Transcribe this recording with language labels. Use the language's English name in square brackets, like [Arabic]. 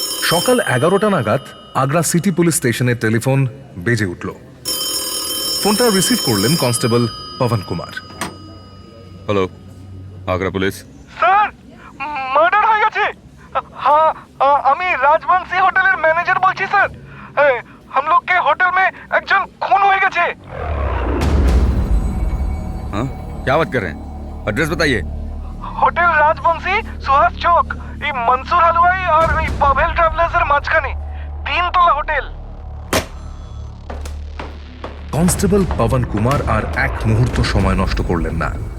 [Bangla] সকাল 11টা নাগাদ Agra city police স্টেশনের টেলিফোন বেজে উঠল। ফোনটা রিসিভ করলেন constable Pawan Kumar. [Hindi] Hello Agra police. [Bangla] Sir, murder হয়ে গেছে। হ্যাঁ, আমি রাজবংশী হোটেলের ম্যানেজার বলছি স্যার। [Hindi] हम लोग के होटल में [Bangla] একজন খুন হয়ে গেছে। [Hindi] हाँ क्या बात कर रहे हैं? एड्रेस बताइए। [Bangla] হোটেল রাজবংশী, সুহাস চক, এই মনসুর হালওয়াই আর এই পাভেল ট্রাভেলার্সের মাঝখানে 3 তলা হোটেল। কনস্টেবল পবন কুমার আর এক মুহূর্ত সময় নষ্ট করলেন না।